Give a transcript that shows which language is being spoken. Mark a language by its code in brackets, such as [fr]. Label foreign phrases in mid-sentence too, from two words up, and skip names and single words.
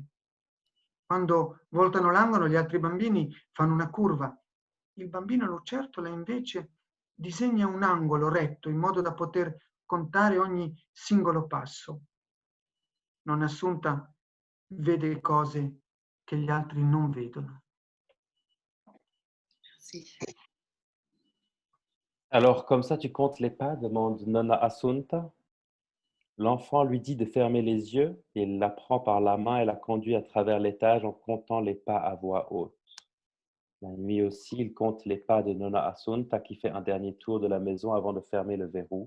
[it] Quando voltano l'angolo, gli altri bambini fanno una curva. Il bambino lucertola invece disegna un angolo retto in modo da poter contare ogni singolo passo. Nonna Assunta vede cose che gli altri non vedono. [fr] Merci. Alors, comme ça, tu comptes les pas, demande Nonna Assunta. L'enfant lui dit de fermer les yeux, et il la prend par la main et la conduit à travers l'étage en comptant les pas à voix haute. La nuit aussi, il compte les pas de Nonna Assunta qui fait un dernier tour de la maison avant de fermer le verrou.